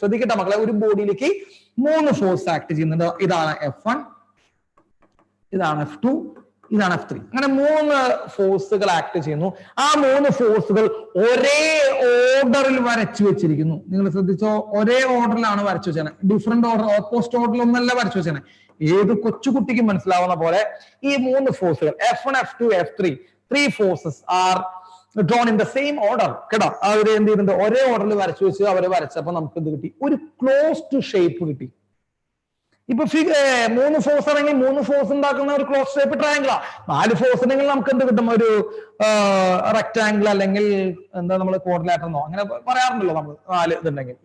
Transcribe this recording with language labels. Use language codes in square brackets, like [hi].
[ml] ശ്രദ്ധിക്കട്ടെ മക്കളെ, ഒരു ബോഡിയിലേക്ക് 3 force act ചെയ്യുന്നുണ്ട്. ഇതാണ് F1, ഇതാണ് F2, ഇതാണ് F3. അങ്ങനെ 3 ഫോഴ്സുകൾ ആക്ട് ചെയ്യുന്നു. ആ 3 ഫോഴ്സുകൾ ഒരേ ഓർഡറിൽ വരച്ചു വെച്ചിരിക്കുന്നു. നിങ്ങൾ ശ്രദ്ധിച്ചോ, ഒരേ ഓർഡറിലാണ് വരച്ചു വെച്ചത്. ഡിഫറെന്റ് ഓർഡർ, ഓപ്പോസിറ്റ് ഓർഡറിൽ ഒന്നല്ല വരച്ചു വെച്ചത്. ഏത് കൊച്ചുകുട്ടിക്കും മനസ്സിലാവുന്ന പോലെ ഈ 3 ഫോഴ്സുകൾ F1, F2, F3, [en] 3 forces are drawn in the same order. [ml] കേട്ടോ, അവർ എന്ത് ചെയ്യുന്നുണ്ട്, ഒരേ ഓർഡറിൽ വരച്ചു വെച്ച് അവരെ വരച്ചപ്പോ നമുക്ക് എന്ത് കിട്ടി, ഒരു ക്ലോസ്ഡ് ഷേപ്പ് കിട്ടി. ഇപ്പൊ 3 ഫോഴ്സ് ആണെങ്കിൽ 3 ഫോഴ്സ് ഉണ്ടാക്കുന്ന ഒരു ക്ലോസ് ഷേപ്പ് ട്രയാങ്കിളാ. 4 ഫോഴ്സ് ഉണ്ടെങ്കിൽ നമുക്ക് എന്ത് കിട്ടും, ഒരു റെക്ടാങ്കിൾ അല്ലെങ്കിൽ എന്താ നമ്മൾ ക്വാഡ്രിലാറ്റർ എന്നോ അങ്ങനെ പറയാറുണ്ടല്ലോ നമ്മൾ 4 ഇതുണ്ടെങ്കിൽ.